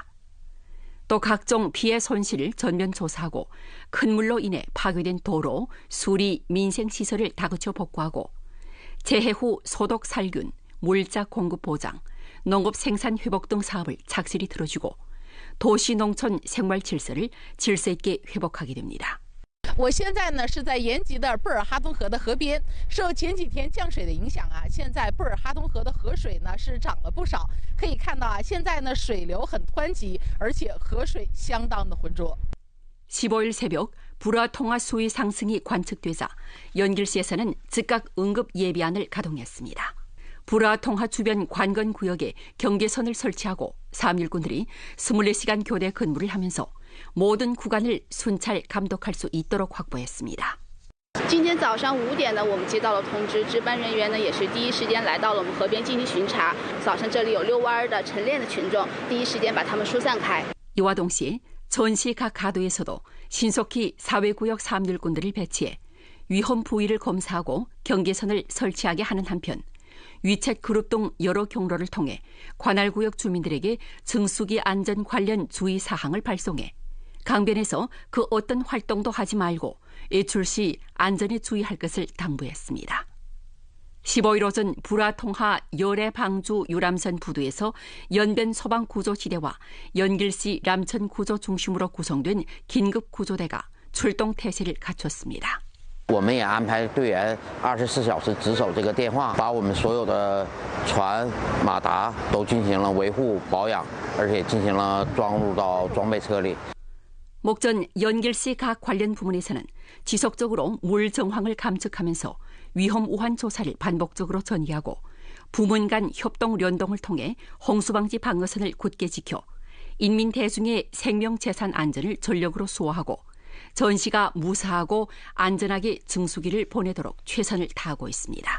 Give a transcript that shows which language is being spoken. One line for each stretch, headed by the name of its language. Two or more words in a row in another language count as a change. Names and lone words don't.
Korean: 또 각종 피해 손실을 전면 조사하고 큰 물로 인해 파괴된 도로, 수리, 민생시설을 다그쳐 복구하고 재해 후 소독 살균, 물자 공급 보장, 농업 생산 회복 등 사업을 착실히 들어주고 도시 농촌 생활 질서를 질서 있게 회복하게 됩니다.
Chinese: 我现在呢是在延吉的贝尔哈通河的河边，受前几天降水的影响啊，现在贝尔哈通河的河水呢是涨了不少。可以看到啊，现在呢水流很湍急，而且河水相当的浑浊。
Korean: 15일 새벽 불화 통화 수위 상승이 관측되자 연길시에서는 즉각 응급 예비안을 가동했습니다. 불화 통화 주변 관건 구역에 경계선을 설치하고 3일꾼들이 24시간 교대 근무를 하면서 모든 구간을 순찰 감독할 수 있도록 확보했습니다.
Chinese: 今天早上5点呢，我们接到了通知，值班人员呢也是第一时间来到了我们河边进行巡查。早上这里有遛弯的晨练的群众，第一时间把他们疏散开。
Korean: 이와 동시에 전시 각 가도에서도 신속히 사회구역 사업일꾼들을 배치해 위험 부위를 검사하고 경계선을 설치하게 하는 한편 위챗 그룹 등 여러 경로를 통해 관할구역 주민들에게 증수기 안전 관련 주의사항을 발송해 강변에서 그 어떤 활동도 하지 말고 외출 시 안전에 주의할 것을 당부했습니다. 15일 오전 불화통하 열애 방주 유람선 부두에서 연변 소방 구조 지대와 연길시 람천 구조 중심으로 구성된 긴급 구조대가 출동 태세를 갖췄습니다.
Chinese: 我们也安排队员24小时值守这个电话，把我们所有的船、马达都进行了维护保养，而且进行了装入到装备车里。
Korean: 목전 연길시 각 관련 부문에서는 지속적으로 물 정황을 감측하면서 위험 우한 조사를 반복적으로 전개하고 부문 간 협동聯동을 통해 홍수방지 방어선을 굳게 지켜 인민 대중의 생명 재산 안전을 전력으로 수호하고 전시가 무사하고 안전하게 증수기를 보내도록 최선을 다하고 있습니다.